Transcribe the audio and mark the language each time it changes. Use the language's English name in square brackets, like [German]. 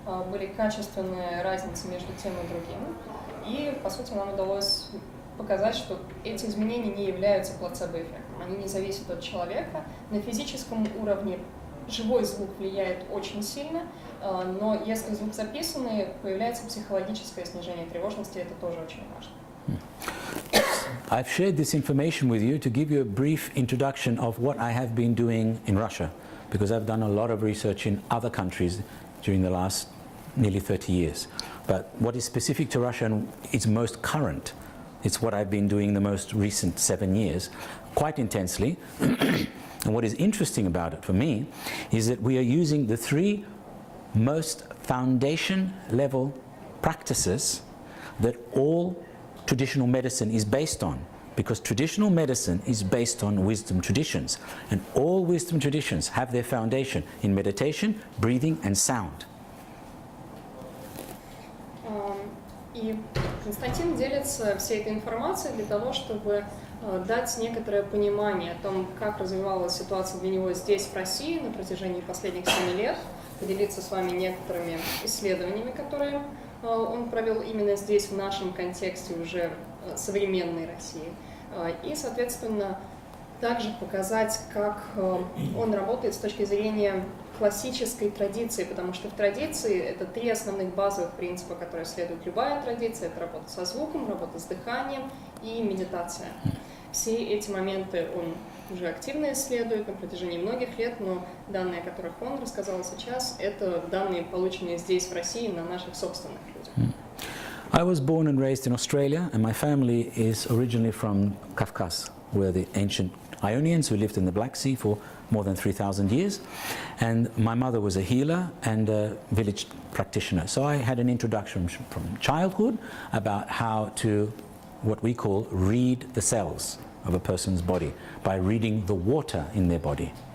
[Russian] Были качественные разницы между тем и другим. И, по сути, нам удалось показать, что эти изменения не являются плацебо-эффектом. Они не зависят от человека. На физическом уровне живой звук влияет очень сильно, но если звук записанный, появляется психологическое снижение тревожности, это тоже очень важно. [English] I've shared this information with you to give you a brief introduction of what I have been doing in Russia, because I've done a lot of research in other countries during the last nearly 30 years. But what is specific to Russia and is most current, it's what I've been doing the most recent 7 years, quite intensely. And what is interesting about it for me is that we are using the 3 most foundation level practices that all traditional medicine is based on, because traditional medicine is based on wisdom traditions, and all wisdom traditions have their foundation in meditation, breathing and sound. [Russian] И Константин делится всей этой информацией для того, чтобы дать некоторое понимание о том, как развивалась ситуация для него здесь, в России, на протяжении последних 7 лет, поделиться с вами некоторыми исследованиями, которые он провел именно здесь, в нашем контексте уже современной России. И, соответственно, также показать, как он работает с точки зрения классической традиции, потому что в традиции это 3 основных базовых принципа, которые следует любая традиция. Это работа со звуком, работа с дыханием и медитация. Все эти моменты он уже активно исследует на протяжении многих лет, но данные, о которых он рассказал сейчас, это данные, полученные здесь, в России, на наших собственных людях. [English] I was born and raised in Australia, and my family is originally from Kafkas, where the ancient Ionians who lived in the Black Sea for more than 3,000 years. And my mother was a healer and a village practitioner. So I had an introduction from childhood about how to, what we call, read the cells of a person's body by reading the water in their body.